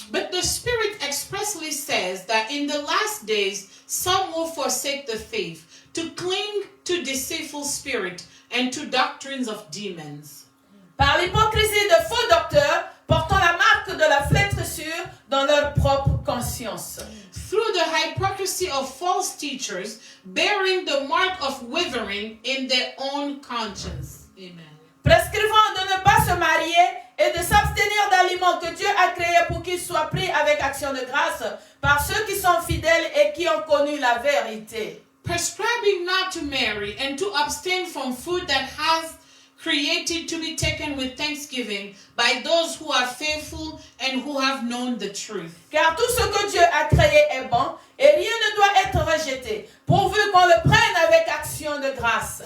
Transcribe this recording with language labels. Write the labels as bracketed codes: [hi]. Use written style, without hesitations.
[en] but the Spirit expressly says that in the last days some will forsake the faith, to cling to deceitful spirit and to doctrines of demons. [fr] Par l'hypocrisie de faux docteurs portant la marque de la flétrissure dans leur propre conscience. [en] Through the hypocrisy of false teachers, bearing the mark of withering in their own conscience. Amen. [fr] Prescrivant de ne pas se marier et de s'abstenir d'aliments que Dieu a créés pour qu'ils soient pris avec action de grâce par ceux qui sont fidèles et qui ont connu la vérité. [en] Prescribing not to marry and to abstain from food that has created to be taken with thanksgiving by those who are faithful and who have known the truth. [fr] Car tout ce que Dieu a créé est bon et rien ne doit être rejeté, pourvu qu'on le prenne avec action de grâce.